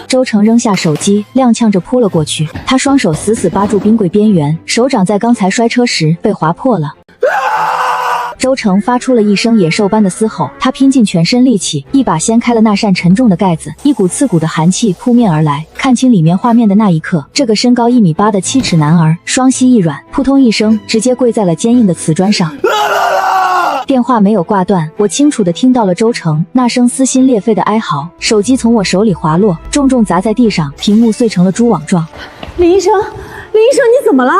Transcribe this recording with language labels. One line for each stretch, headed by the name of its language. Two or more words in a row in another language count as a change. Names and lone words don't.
Chinese: 周成扔下手机，踉跄着扑了过去。他双手死死扒住冰柜邊緣，手掌在剛才摔車時被劃破了。周成發出了一聲野獸般的嘶吼，他拼盡全身力氣，一把掀開了那扇沉重的蓋子，一股刺骨的寒氣撲面而來。看清裡面畫面的那一刻，這個身高1.8米的7尺男兒雙膝一軟，撲通一聲，直接跪在了堅硬的瓷磚上。電話沒有掛斷，我清楚地聽到了周成那聲撕心裂肺的哀嚎。手機從我手裡滑落，重重砸在地上，屏幕碎成了蛛網狀。林醫生，你怎麼了？